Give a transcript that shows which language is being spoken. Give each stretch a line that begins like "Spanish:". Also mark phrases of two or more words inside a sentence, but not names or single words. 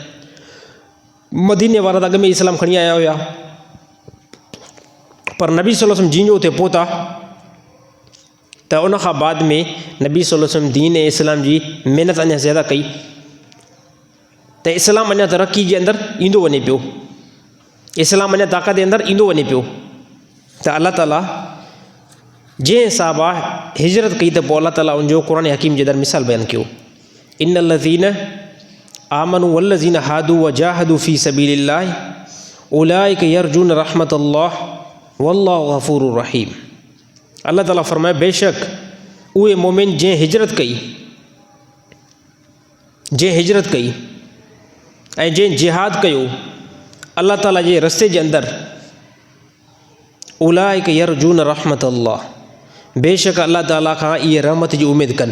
Sindhi: मदीने वारा त अॻ में इस्लाम खणी आया हुया, पर नबी
Arabic: صلى الله عليه وسلم
Sindhi: जिंजो उते पहुता त उन खां बाद में नबी
Arabic: صلى الله عليه وسلم
Sindhi: दीन इस्लाम जी महिनत अञा ज़्यादा कई, त इस्लाम अञा तरक़ी जे अंदरि ईंदो वञे पियो, इस्लाम अञा ताक़त जे अंदरि ईंदो वञे पियो। त अलाह ताला जंहिं साहबा हिजरत कई त पोइ अलाह ताला उनजो क़ुरान हकीम जे अंदरि मिसाल बयानु कयो।
Arabic: إن الذين آمنوا والذين هادوا وجاهدوا في سبيل الله أولئك يرجون رحمة الله والله غفور رحيم.
Sindhi: अल्लाह ताला फरमाए, बेशक उहे मोमिन जंहिं हिजरत कई ऐं जंहिं जिहाद कयो अल्लाह ताला जे रस्ते जे अंदरि,
Arabic: أولئك يرجون رحمة الله,
Sindhi: बेशक अल्लाह ताला खां इहे रहमत जी उमेद कनि।